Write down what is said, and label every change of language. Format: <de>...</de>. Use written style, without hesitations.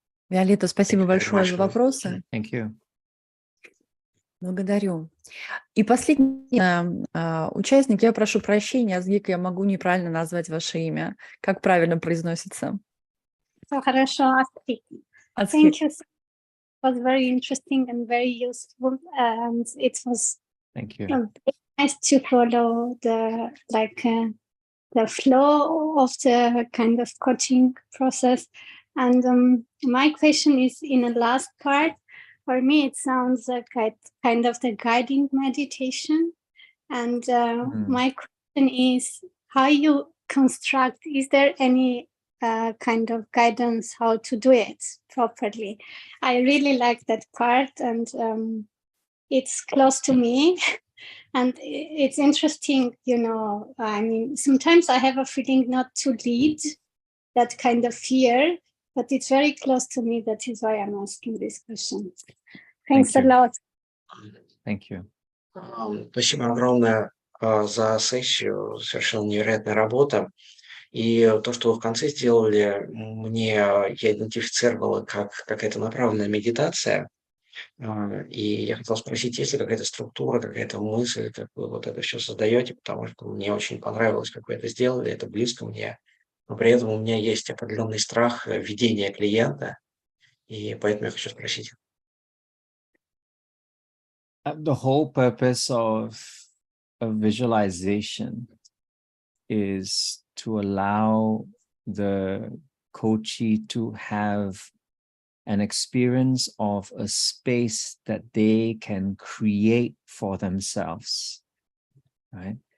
<ru>Виолетта, спасибо большое за вопросы.</ru> <en>Thank you.</en> <ru>Благодарю. И последний участник, я прошу прощения, Азгик, я могу неправильно назвать ваше имя. Как правильно произносится? Хорошо,</ru> <en>Астрид. Thank you. It was very interesting and very useful, and it was Thank you. very nice to follow the flow of the kind of coaching process. And my question is in the last part. For me, it sounds like kind of the guiding meditation. And my question is how you construct, is there any kind of guidance how to do it properly? I really like that part, and it's close to me. And it's interesting, you know, I mean, sometimes I have a feeling not to lead, that kind of fear, but it's very close to me. That is why I'm asking this question. Thanks a lot. Thank you.</en> <ru>Спасибо огромное за сессию. Совершенно невероятная работа. И то, что вы в конце сделали, я идентифицировала как какая-то направленная медитация. И я хотел спросить, есть ли какая-то структура, какая-то мысль, как вы вот это все создаете, потому что мне очень понравилось, как вы это сделали, это близко мне. Но при этом у меня есть определенный страх ведения клиента, и поэтому я хочу спросить.</ru> <en>The whole purpose of visualization is to allow the coachee to have an experience of a space that they can create for themselves, right?</en>